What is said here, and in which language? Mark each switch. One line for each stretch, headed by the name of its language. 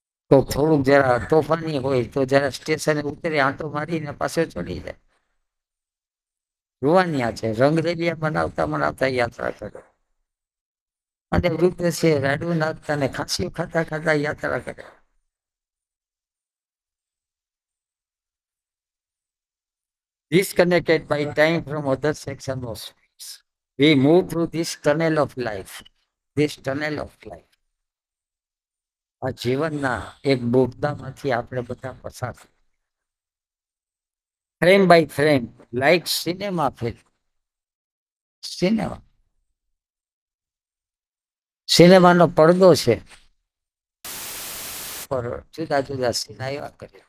Gujarati: તો થોડુંક જરા તોફાની હોય તો જરા સ્ટેશને ઉતરી આંટો મારીને પાછો ચડી જાય. જોવાની છે રંગરેલિયા બનાવતા યાત્રા કરે. અને વૃદ્ધ છે રાડું નાખતા ને ખાંસી ખાતા ખાતા યાત્રા કરે.
English: Disconnected by time from other section of space. We move through this tunnel of life. This tunnel of life.
Gujarati: આ જીવનના એક બોગદામાંથી આપણે બધા પસાર થઈએ.
English: Frame by frame, like cinema film.
Gujarati: સિનેમાનો પડદો છે, જુદા જુદા સીન આવ્યા કરે.